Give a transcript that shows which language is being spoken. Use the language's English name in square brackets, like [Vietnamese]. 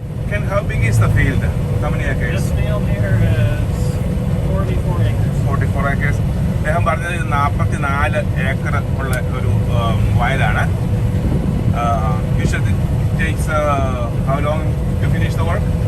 [English] mean, how big is the field? How many acres? This field here is 44 acres. 44 acres. [Malayalam] അദ്ദേഹം പറഞ്ഞത് 44 acre ഉള്ള ഒരു വയലാണ്. [English] Usually it takes how long to finish the work?